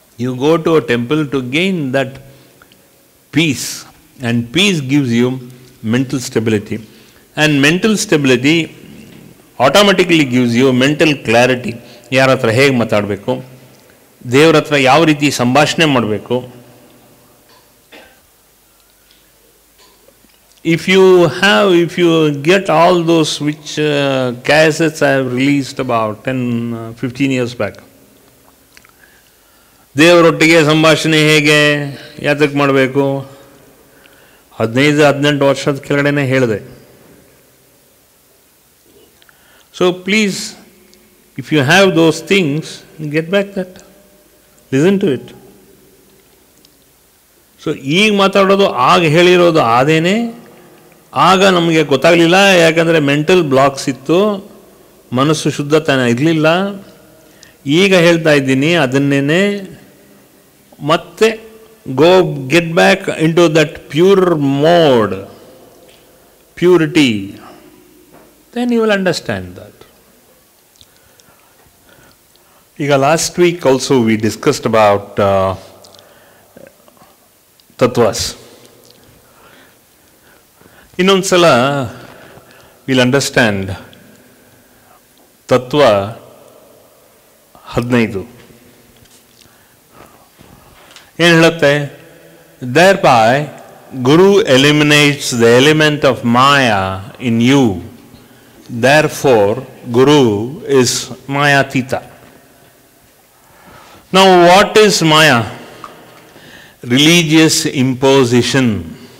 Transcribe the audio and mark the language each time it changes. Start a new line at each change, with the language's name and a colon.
English: You go to a temple to gain that peace, and peace gives you mental stability, and mental stability automatically gives you mental clarity.
Kannada: ಯಾರ ಹತ್ರ ಹೇಗೆ ಮಾತಾಡಬೇಕು, ದೇವ್ರ ಹತ್ರ ಯಾವ ರೀತಿ ಸಂಭಾಷಣೆ ಮಾಡಬೇಕು.
English: If you get all those which cassettes I have released about 10-15 years back,
Kannada: ದೇವರೊಟ್ಟಿಗೆ ಸಂಭಾಷಣೆ ಹೇಗೆ ಯಾತಕ್ಕೆ ಮಾಡಬೇಕು 15-18 ವರ್ಷದ ಕೆಳಗಡೆನೇ ಹೇಳಿದೆ.
English: So please, if you have those things, get back that, listen to it.
Kannada: So ಈಗ ಮಾತಾಡೋದು ಆಗ ಹೇಳಿರೋದು ಆದೇನೆ. ಆಗ ನಮಗೆ ಗೊತ್ತಾಗಲಿಲ್ಲ, ಯಾಕಂದರೆ ಮೆಂಟಲ್ ಬ್ಲಾಕ್ಸ್ ಇತ್ತು, ಮನಸ್ಸು ಶುದ್ಧತನ ಇರಲಿಲ್ಲ. ಈಗ ಹೇಳ್ತಾ ಇದ್ದೀನಿ ಅದನ್ನೇ. ಮತ್ತೆ
English: Go get back in to that pure mode, purity, then you will understand that. ಈಗ last week also we discussed about ತತ್ವಾಸ್.
Kannada: ಇನ್ನೊಂದ್ಸಲ
English: will understand
Kannada: ತತ್ವ 15 ಏನು ಹೇಳುತ್ತೆ?
English: Thereby Guru eliminates the element of Maya in you. Therefore Guru is Mayatita. Now what is Maya? Religious imposition.